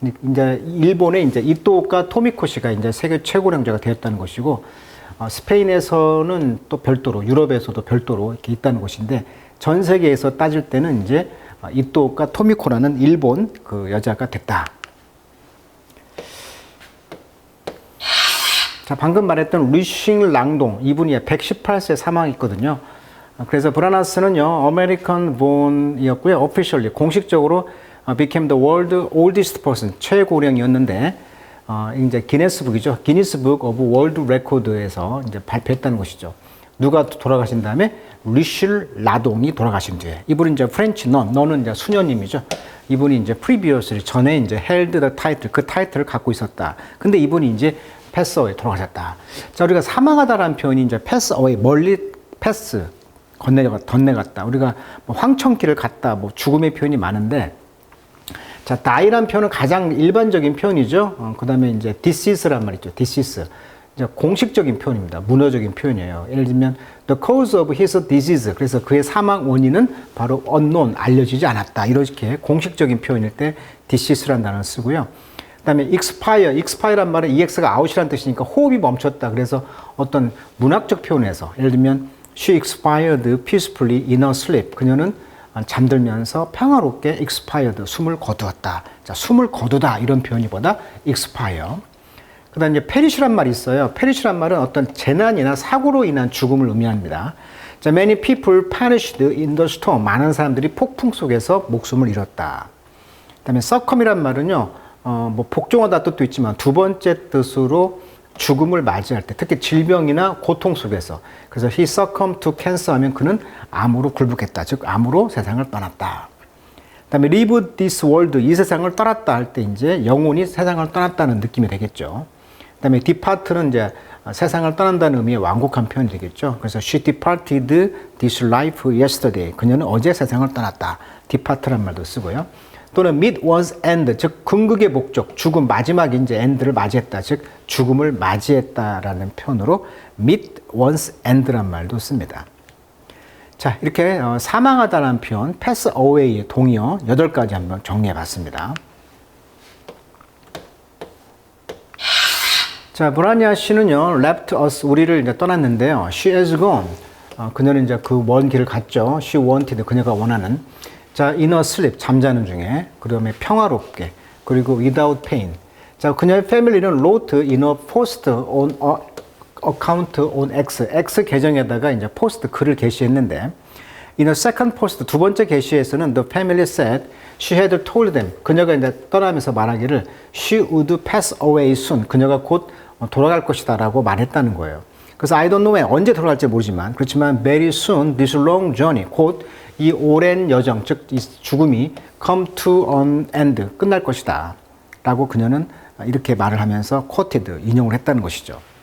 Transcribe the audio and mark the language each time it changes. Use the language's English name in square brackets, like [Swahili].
[Korean] 이제 일본의 이제 이토오카 토미코 씨가 이제 세계 최고령자가 되었다는 것이고, 스페인에서는 또 별도로, 유럽에서도 별도로 이렇게 있다는 것인데, 전 세계에서 따질 때는 이제 이토오카 토미코라는 일본 그 여자가 됐다. 자, 방금 말했던 루싱 랑동, 이분이 118세 사망했거든요. 그래서 브라나스는요, 아메리칸 본이었고요. [English] officially, 공식적으로 became the world oldest person, [Korean] 최고령이었는데, 이제 기네스북이죠. 기니스북 오브 월드 레코드에서 이제 발표했다는 것이죠. 누가 돌아가신 다음에 루실 라동이 돌아가신 뒤에. 이분은 이제 프렌치 너는 이제 수녀님이죠. 이분이 이제 previously, 전에 이제 [English] held the title, [Korean] 그 타이틀을 갖고 있었다. 근데 이분이 이제 패스 어웨이 돌아가셨다. 자, 우리가 사망하다라는 표현이 이제 패스 어웨이, 멀리 패스, 건네갔다. 우리가 뭐 황천길을 갔다, 뭐 죽음의 표현이 많은데, 자, die란 표현은 가장 일반적인 표현이죠. 그 다음에 이제 decease란 말 있죠. [English] decease. [Korean] 이제 공식적인 표현입니다. 문어적인 표현이에요. 예를 들면, [English] the cause of his disease. [Korean] 그래서 그의 사망 원인은 바로 unknown, 알려지지 않았다. 이렇게 공식적인 표현일 때 decease란 단어를 쓰고요. 그 다음에 expire란 말은 ex가 out이라는 뜻이니까 호흡이 멈췄다. 그래서 어떤 문학적 표현에서 예를 들면 [English] she expired peacefully in her sleep. [Korean] 그녀는 잠들면서 평화롭게 expired, 숨을 거두었다. 자, 숨을 거두다 이런 표현이보다 expire. 그다음에 이제 페리시란 말이 있어요. 페리시란 말은 어떤 재난이나 사고로 인한 죽음을 의미합니다. [English] 자, many people perished in the storm. [Korean] 많은 사람들이 폭풍 속에서 목숨을 잃었다. 그다음에 succumb이란 말은요, 뭐 복종하다 뜻도 있지만 두 번째 뜻으로 죽음을 맞이할 때, 특히 질병이나 고통 속에서. 그래서 [English] he succumbed to cancer [Korean] 하면 그는 암으로 굴복했다. 즉 암으로 세상을 떠났다. 그다음에 [English] leave this world, [Korean] 이 세상을 떠났다 할 때 이제 영혼이 세상을 떠났다는 느낌이 되겠죠. 그다음에 depart는 이제 세상을 떠난다는 의미의 완곡한 표현이 되겠죠. [English] 그래서 she departed this life yesterday. [Korean] 그녀는 어제 세상을 떠났다. depart란 말도 쓰고요. 또는 [English] meet one's end, [Korean] 즉 궁극의 목적, 죽음 마지막이 이제 end를 맞이했다. 즉 죽음을 맞이했다라는 표현으로 meet one's end란 말도 씁니다. 자, 이렇게 사망하다라는 표현, pass away의 동의어 8가지 한번 정리해 봤습니다. 자, 브라니아 씨는요, [English] left us, [Korean] 우리를 이제 떠났는데요. [English] She has gone. [Korean] 그녀는 이제 그 먼 길을 갔죠. [English] She wanted, [Korean] 그녀가 원하는. 자, [English] in a sleep, [Korean] 잠자는 중에. 그 다음에 평화롭게. [English] 그리고 without pain. 자, 그녀의 family는 wrote in a post on account on X. [Korean] X 계정에다가 이제 포스트 글을 게시했는데, [English] in a second post, [Korean] 두 번째 게시에서는 [English] the family said she had told them. [Korean] 그녀가 이제 떠나면서 말하기를 [English] she would pass away soon. [Korean] 그녀가 곧 돌아갈 것이다 라고 말했다는 거예요. 그래서 [English] I don't know when, [Korean] 언제 돌아갈지 모르지만, 그렇지만 [English] very soon this long journey, [Korean] 곧 이 오랜 여정, 즉 이 죽음이 [English] come to an end, [Korean] 끝날 것이다 라고 그녀는 이렇게 말을 하면서 quoted, 인용을 했다는 것이죠.